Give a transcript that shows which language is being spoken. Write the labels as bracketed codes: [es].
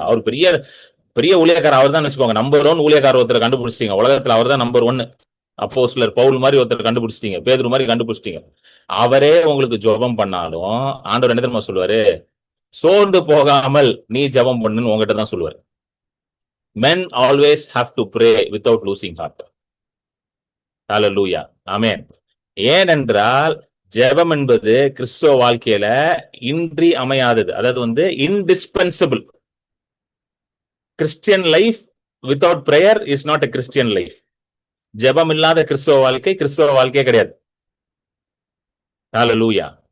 [ta] அவர் பெரிய பெரிய ஊழியக்காரர் அவர் தான் வச்சுக்கோங்க. நம்பர் 1 ஊழியக்காரர் ஒருத்தர் கண்டுபிடிச்சிட்டீங்க உலகத்துல. அவர் தான் நம்பர் 1. அப்போஸ்தலர் பவுல் மாதிரி ஒருத்தர் கண்டுபிடிச்சிட்டீங்க, பேதுரு மாதிரி கண்டுபிடிச்சிட்டீங்க. அவரே உங்களுக்கு ஜெபம் பண்ணாலும் ஆண்டவர் என்ன தெரியுமா சொல்லுவாரு, சோர்ந்து போகாமல் நீ ஜெபம் பண்ணுன்னு உங்ககிட்ட தான் சொல்லுவாரு. [en] Men always have to pray without losing heart. [ta] ஹல்லேலூயா. ஆமென். ஏனென்றால் ஜெபம் என்பது கிறிஸ்துவ வாழ்க்கையில இன்றி அமையாதது. அதாவது வந்து [en] Indispensable. Christian life without prayer is not a Christian life. [ta] ஜெபம் இல்லாத கிறிஸ்துவ வாழ்க்கையே கிடையாது. ஹல்லேலூயா.